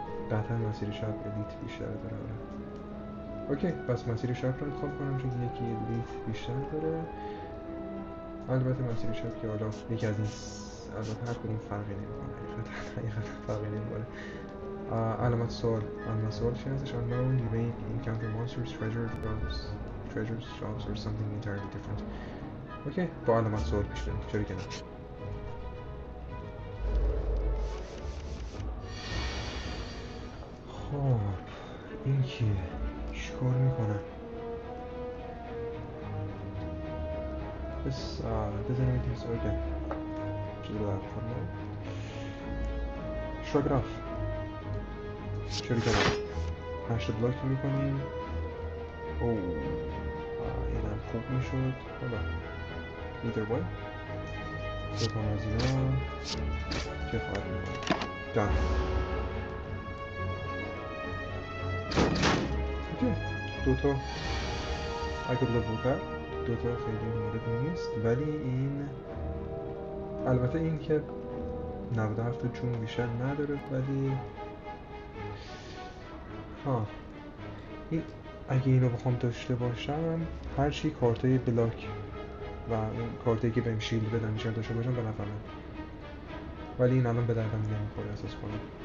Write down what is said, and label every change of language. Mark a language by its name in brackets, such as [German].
[Persian] قطعا مسیر چپ الیت بیشتر داره. اوکی پس مسیر چپ رو انتخاب کنم چون یکی الیت بیشتر داره. البته مسیر چپ که حالا یکی از این البته هر کدوم فرقی نمیکنه حقیقتا فرقی نمیکنه. علامت سوال چی هستش؟ [English] unknown you may encounter monsters, treasures, shops or something entirely different. [Persian] اوکی با علامت سوال پیش بریم چرا که نه. خب این کیه؟ چیکار میکنه؟ بس بزنیم این تیز اوکی چیزی باید کنم shrug it off. چرا که نه 8 بلاک میکنیم. اینم خوب میشد. حالا [English] either way [Persian] دوتا از اینا کفایت میکنه. [English] done. [Persian] اوکی دوتا [English] I could live with that. [Persian] دوتا خیلی مورد نیست ولی این البته این که 97 جون بیشتر نداره ولی این اگه اینو بخوام داشته باشم هرچی کارتای بلاک و اون کارتایی که بهم شیلد بدن بیشتر داشته باشم به نفعمه ولی این الان به دردم نمیخوره احساس کنم.